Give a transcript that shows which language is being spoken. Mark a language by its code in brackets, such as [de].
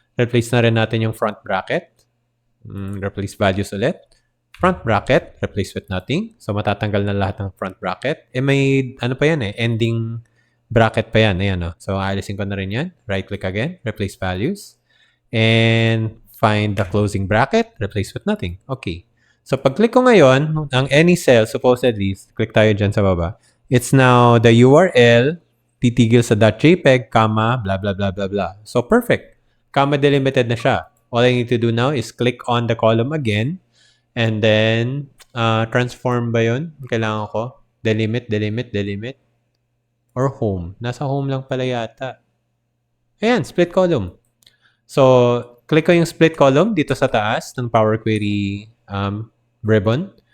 [tl] Replace na rin natin yung front bracket. Replace values ulit. [en] Front bracket, replace with nothing. [tl] So matatanggal na lahat ng front bracket. May ano pa yan ending bracket pa yan. Ayan, no? So aalisin ko na rin yan. [en] Right click again, replace values. And find the closing bracket, replace with nothing. Okay. [tl] So pag click ko ngayon, ang any cell, supposedly, click tayo dyan sa baba. [en] It's now the URL, [tl] titigil sa [en] .jpeg, comma, blah, blah, blah, blah, blah. So perfect. [tl] Comma delimited na siya. [en] All I need to do now is click on the column again. [tl] And then, transform ba yun? Kailangan ko. [en] Delimit, delimit, delimit. Or home. [tl] Nasa home lang pala yata. [en] Ayan, split column. [tl] So, click ko yung split column dito sa taas ng Power Query ribbon.